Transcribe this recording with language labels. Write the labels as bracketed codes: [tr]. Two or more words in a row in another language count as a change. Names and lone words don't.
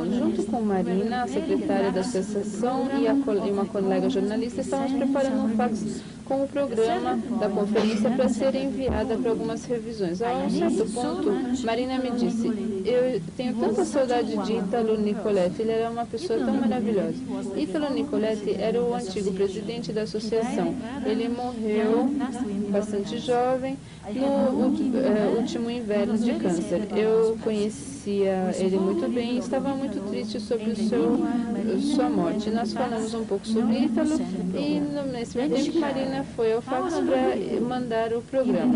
[pt] Junto com Marina, a secretária da associação, e uma colega jornalista, estávamos preparando um fax com o programa da conferência para ser enviada para algumas revisões. A um certo ponto, Marina me disse: eu tenho tanta saudade de Italo Nicoletti, ele era uma pessoa tão maravilhosa. Italo Nicoletti era o antigo presidente da associação. Ele morreu bastante jovem no último inverno de câncer. Eu conhecia ele muito bem e estava muito triste sobre sua morte. Nós falamos um pouco sobre Ítalo e, nesse mesmo tempo, Marina foi ao fax para mandar o programa.